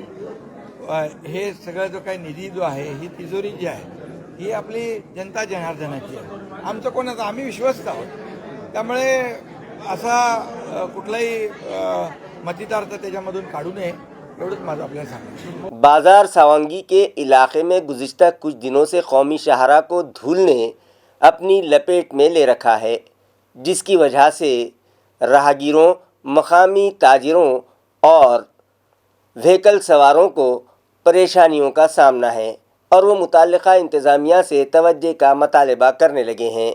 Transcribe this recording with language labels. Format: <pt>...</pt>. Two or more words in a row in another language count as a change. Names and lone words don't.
<mr>हे सगळं जो काही निधी जो आहे, ही तिजोरी जी आहे, ही आपली जनता जनार्दनाची आहे, आमचं कोणाचं, आम्ही विश्वस्त आहोत। त्यामुळे असा कुठलाही मतितार्थ त्याच्यामधून काढू नये, एवढंच माझं आपल्याला सांगायचं।</mr> <ur>بازار ساونگی کے علاقے میں گزشتہ کچھ دنوں سے قومی شاہراہ کو دھول نے اپنی لپیٹ میں لے رکھا ہے، جس کی وجہ سے راہگیروں، مقامی تاجروں اور وہیکل سواروں کو پریشانیوں کا سامنا ہے اور وہ متعلقہ انتظامیہ سے توجہ کا مطالبہ کرنے لگے ہیں۔</ur>